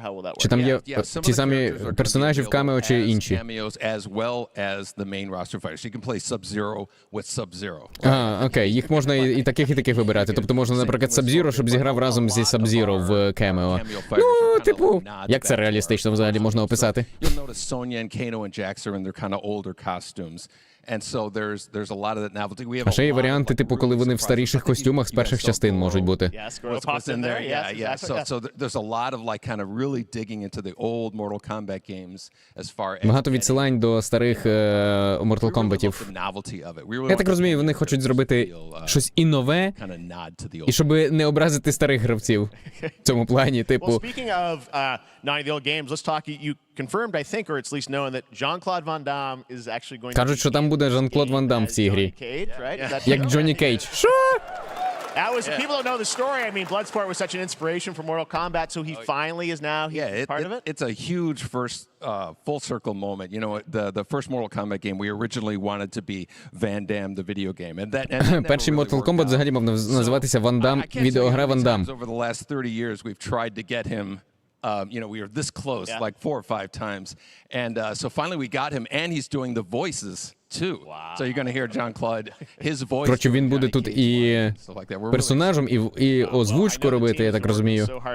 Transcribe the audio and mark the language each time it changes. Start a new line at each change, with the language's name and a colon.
English: How will that work?
Ukrainian: Чи там є ті самі персонажі в камео чи інші?
English: Cameos as well as the main roster fighters. You can play Sub-Zero with Sub-Zero.
Ukrainian: Окей, їх можна і таких вибирати. Тобто можна, наприклад, Sub-Zero, щоб зіграв разом зі Sub-Zero в камео. Ну, типу, як це реалістично взагалі можна описати?
English: You'll notice Sonya and Kano and Jax are in their kind of older costumes. And so there's a lot of that novelty. We have
Ukrainian: А ще є варіанти, типу, коли вони в старіших костюмах з перших частин можуть бути.
English: what's in there. Yeah. So there's a lot of like kind of really digging into the old Mortal Kombat games as far as
Ukrainian: Багато відсилань до старих Mortal Kombat'ів. Я так розумію, вони хочуть зробити щось і нове, і щоб не образити старих гравців в цьому плані, типу.
English: Well, speaking of not the old games, let's talk. You confirmed, I think, or it's at least known that Jean-Claude Van Damme is actually going to
Ukrainian: Кажуть, що там буде Жан-Клод Ван Дам в цій грі. Як Джонні Кейдж. Що?
English: That was people don't know the story. I mean, Bloodsport was such an inspiration for Mortal Kombat, so he finally is now part of it. It's a huge first full circle moment. You know, the first Mortal Kombat game we originally wanted to be Van Damme the video game, and that
Ukrainian: Перший Mortal Kombat взагалі мав називатися Ван Дам, відеогра Ван Дам.
English: Over the last 30 years, we've tried to get him. You know, we were this close, like 4 or 5 times, and so finally we got him, and he's doing the voices too. Wow. So you're going to hear Jean-Claude, his voice.
Ukrainian: Коротше, він буде тут і персонажем, і озвучку робити, я так розумію.